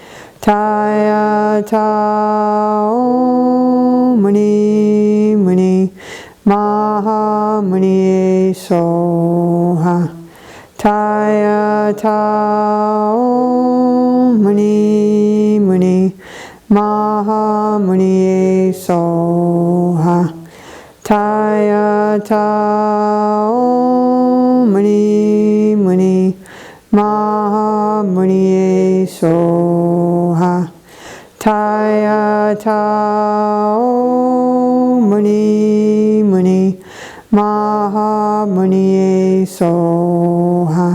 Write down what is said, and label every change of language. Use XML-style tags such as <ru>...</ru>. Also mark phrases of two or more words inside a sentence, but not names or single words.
<sa>Taya ta om mani mani maha muni soha. Taya ta om mani mani maha muni soha. Tayata Om Muni Muni Maha Muni Soha. Tayata Om Muni Muni Maha Muni Soha.</sa>